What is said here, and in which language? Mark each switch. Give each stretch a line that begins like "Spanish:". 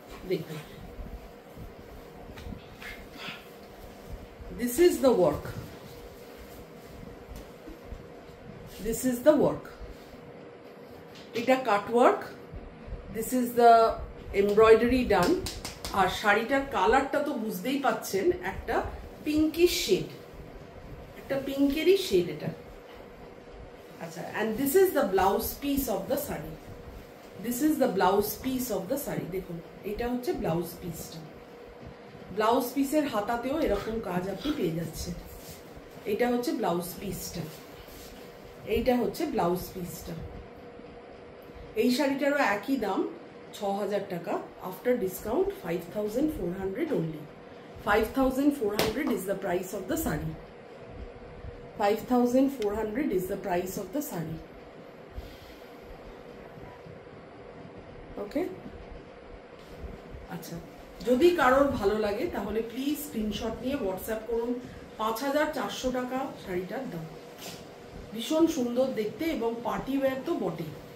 Bangla: দেখুন,
English: this is the work,
Bangla: this is the work, এটা কাট work,
English: this is the embroidery done,
Bangla: আর শাড়িটার কালারটা তো বুঝতেই পাচ্ছেন, একটা পিঙ্কিশ শেড, একটা পিঙ্কেরই শেড এটা। আচ্ছা,
English: and this is the blouse piece of the sari, this is the blouse piece of the sari.
Bangla: দেখুন, এটা হচ্ছে ব্লাউজ পিসটা। ব্লাউজ পিসের হাতাতেও এরকম কাজ আপনি পেয়ে যাচ্ছেন। এটা হচ্ছে ব্লাউজ পিসটা, এইটা হচ্ছে ব্লাউজ পিসটা। এই শাড়িটারও একই দাম, ৬,০০০ টাকা।
English: After discount 5,400 only. 5,400 is the price of the sari. 5,400 is the price of the sari.
Bangla: ওকে, আচ্ছা, যদি কারোর ভালো লাগে তাহলে প্লিজ স্ক্রিনশট নিয়ে হোয়াটসঅ্যাপ করুন। ৫,৪০০ টাকা শাড়িটার দাম। ভীষণ সুন্দর দেখতে, এবং পার্টি ওয়্যার তো বটেই।